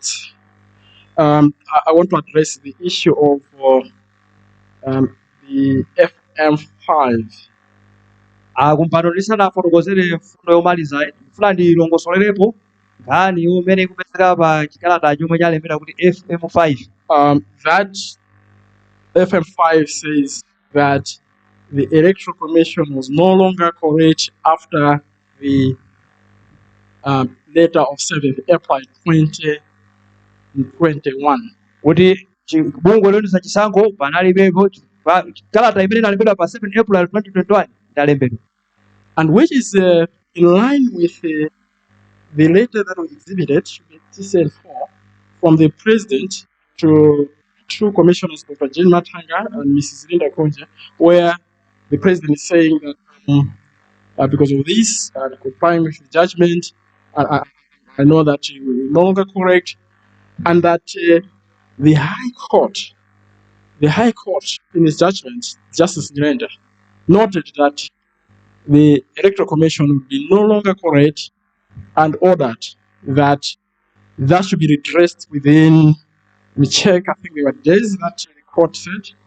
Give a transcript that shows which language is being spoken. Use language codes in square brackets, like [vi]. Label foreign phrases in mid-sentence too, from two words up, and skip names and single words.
[en] I want to address the issue of the FM5. [ny] Kumpano ndisanafotokozere fundo yomaliza ndifuna ndilongosolerepo nkhani yomwe ikupezeka pa chikalata chomwe chalembera kuti FM5. [en] That FM5 says that the Electoral Commission was no longer correct after the letter of 7th April 2021. [ny] Kuti bungwe loyendetsa chisankho panalibepo chikalata imene inalembedwa pa 7 April 2021 idalembedwa. [en] And which is in line with the letter that we exhibited, TCN4, from the President to two commissioners, Dr. Jane Matanga and Mrs. Linda Konje, where the President is saying that because of this, complying with the judgment, I know that you will no longer correct, and that the High Court in its judgment, Justice Nyirenda, noted that the Electoral Commission would be no longer correct and ordered that should be redressed within, we check, I think there were days that the court said.